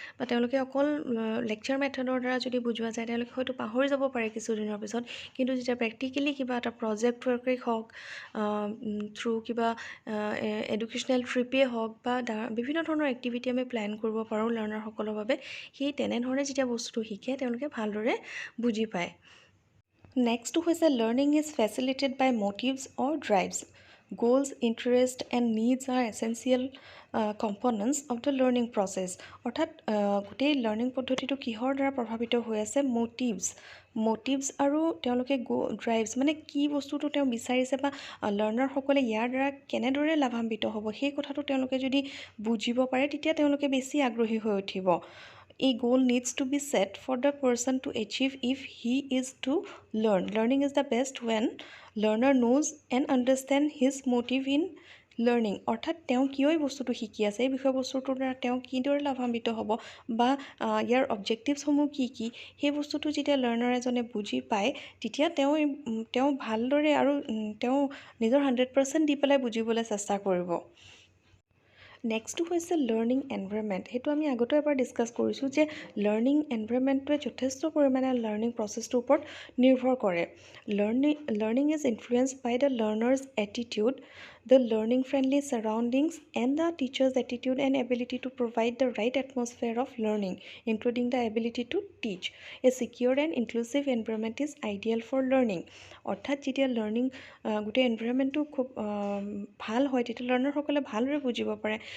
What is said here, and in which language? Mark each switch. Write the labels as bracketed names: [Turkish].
[Assamese] বা তেওঁলোকে অকল লেকচাৰ মেথডৰ দ্বাৰা যদি বুজোৱা যায়, তেওঁলোকে হয়তো পাহৰি যাব পাৰে কিছুদিনৰ পিছত, কিন্তু যেতিয়া প্ৰেক্টিকেলি কিবা এটা প্ৰজেক্ট ৱৰ্কেই হওক, থ্ৰু কিবা এডুকেশ্যনেল ট্ৰিপেই হওক বা বিভিন্ন ধৰণৰ এক্টিভিটি আমি প্লেন কৰিব পাৰোঁ লাৰ্ণাৰসকলৰ বাবে, সেই তেনেধৰণে যেতিয়া বস্তুটো শিকে তেওঁলোকে ভালদৰে বুজি পায়। নেক্সটটো হৈছে [English] Learning is facilitated by motives or drives. Goals, interests and needs are essential components of the learning process। [Assamese] অৰ্থাৎ গোটেই লাৰ্ণিং পদ্ধতিটো কিহৰ দ্বাৰা প্ৰভাৱিত হৈ আছে, মটিভছ আৰু তেওঁলোকে ড্ৰাইভছ, মানে কি বস্তুটো তেওঁ বিচাৰিছে বা লাৰ্ণাৰসকলে ইয়াৰ দ্বাৰা কেনেদৰে লাভান্বিত হ'ব, সেই কথাটো তেওঁলোকে যদি বুজিব পাৰে, তেতিয়া তেওঁলোকে বেছি আগ্ৰহী হৈ উঠিব। [English] A goal needs to be set for the person to achieve if he is to learn. Learning is the best when learner knows and understand his motive in learning। [Assamese] অৰ্থাৎ তেওঁ কিয় এই বস্তুটো শিকি আছে, এই বিষয়বস্তুটোৰ দ্বাৰা তেওঁ কিদৰে লাভান্বিত হ'ব বা ইয়াৰ অবজেক্টিভছসমূহ কি, সেই বস্তুটো যেতিয়া লাৰ্ণাৰ এজনে বুজি পায়, তেতিয়া তেওঁ ভালদৰে আৰু তেওঁ নিজৰ 100% দি পেলাই বুজিবলৈ চেষ্টা কৰিব। নেক্সটটো হৈছে লাৰ্ণিং এনভাইৰনমেণ্ট। সেইটো আমি আগতে এবাৰ ডিছকাছ কৰিছোঁ যে লাৰ্ণিং এনভাইৰনমেণ্টটোৱে যথেষ্ট পৰিমাণে লাৰ্ণিং প্ৰচেছটোৰ ওপৰত নিৰ্ভৰ কৰে। [English] Learning is influenced by the learner's attitude, the learning friendly surroundings and the teacher's attitude and ability to provide the right atmosphere of learning, including the ability to teach. A secure and inclusive environment is ideal for learning। [Assamese] অৰ্থাৎ যেতিয়া learning গোটেই এনভাইৰনমেণ্টটো খুব ভাল হয়, তেতিয়া লাৰ্ণাৰসকলে ভালদৰে বুজিব পাৰে।